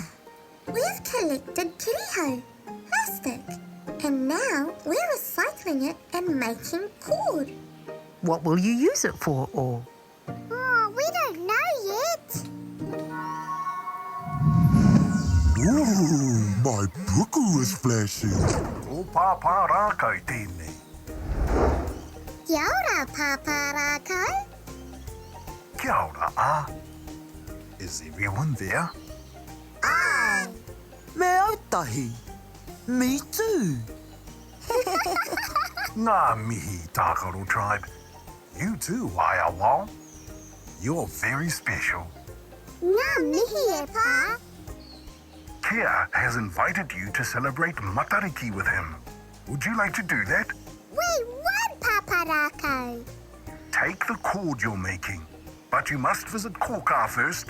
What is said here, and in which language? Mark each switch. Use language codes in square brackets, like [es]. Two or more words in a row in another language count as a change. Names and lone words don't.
[en] We've collected kiriho, plastic, and now we're recycling it and making cord. What will you use it for, or? Oh, we don't know yet. Ooh, my puku is flashing. [mi] O Pāpā Rākau tēnei. Kia ora, Pāpā Rākau. Kia ora, [en] Is everyone there? Aye. [mi] Me ētahi. [en] Me too. [mi] Ngā mihi, Tākaro Tribe. [en] You too, Wao. You're very special. [mi] Ngā mihi e pā. [en] Kia has invited you to celebrate Matariki with him. Would you like to do that? We won, Pāpā Rākau. Take the cord you're making, but you must visit Kōkā first.